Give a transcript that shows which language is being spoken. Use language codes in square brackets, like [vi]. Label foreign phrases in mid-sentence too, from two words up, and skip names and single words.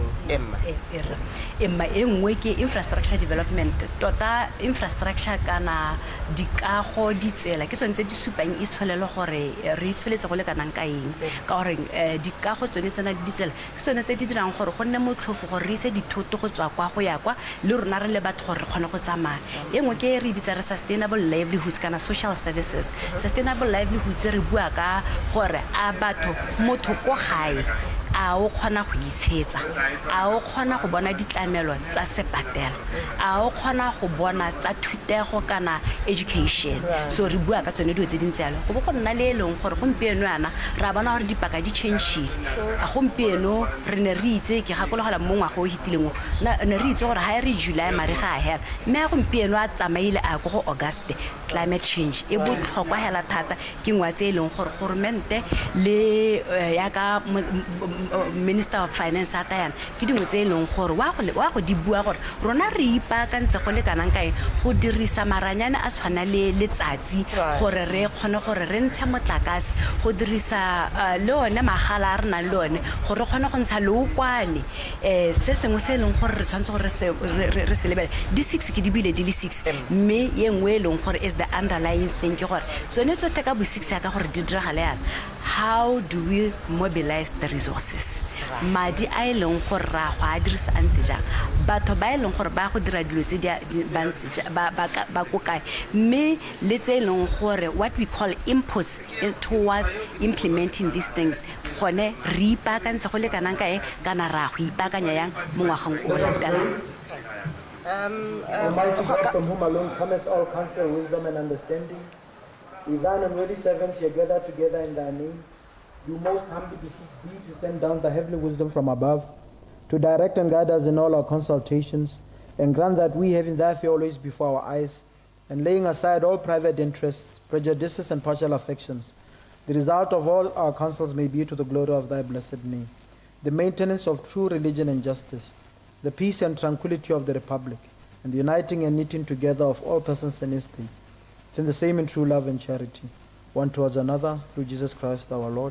[tn] emma e nngwe ke [en] infrastructure development [tn] tota infrastructure kana dikago ditsela ke tsone tse di supang itsholelo gore re itsholetse go le kanang ka eng ka gore dikago tsone tsena ditsela ke tsone tse di dirang gore go nne motlhofo gore re ise dithoto go tswa kwa go ya kwa le rona re le batho gore re kgone go tsamaya e nngwe ke re bitsa re [en] sustainable livelihoods [tn] kana [en] social services sustainable livelihoods [tn] re bua ka gore a batho motho go gae a o kgona go itshetsa a o kgona go bona ditlamelo tsa sepatela a o kgona go bona tsa thutego kana education so re bua ka tsone dilo tse dintse yalo go bo go nna le eleng gore gompieno yana ra bona gore dipaka di changile a gompieno re ne re itse ke gakologela mo ngwaga o hitileng ne re itse gore ha re July mare ga a hela mme a gompieno a tsamaile a go August [en] climate change [tn] e botlhokwa hela thata ke ngwa tse eleng gore government le ya ka [en] minister of finance [tn] a tayana ke dingwe tse e leng gore wa go di bua gore rona re ipaakantse go le kanang kae go dirisa maranyane a tshwana le letsatsi gore re kgone gore re ntshe motlakase go dirisa le one magala a re nang le one gore re kgone go ntsha leokwane se sengwe se e leng gore re tshwanetse gore re se lebele di 6 ke di bile di le 6 mme ye nngwe e leng gore [en] is the underlying thing [tn] ke gore tsone tsote ka bo 6 ya ka gore di diragale yana [en] how do we mobilize the resources [tn] madi a e leng gore ra go a dirisa a ntse jang batho ba e leng gore ba go dira dilo tse ba ko kae mme le tse e leng gore [en] what we call inputs towards implementing these things [tn] gone re ipaakantse go le kanang kae kana ra go ipaakanya yang mo ngwageng o latelang. [en] Almighty God, from whom alone cometh all counsel, wisdom, and understanding, with thine unworthy servants here gathered together in thy name, you most humbly beseech thee to send down the heavenly wisdom from above, to direct and guide us in all our consultations, and grant that we, having thy fear always before our eyes, and laying aside all private interests, prejudices, and partial affections, the result of all our counsels may be to the glory of thy blessed name, the maintenance of true religion and justice, the peace and tranquility of the Republic, and the uniting and knitting together of all persons and estates, in the same in true love and charity, one towards another, through Jesus Christ our Lord.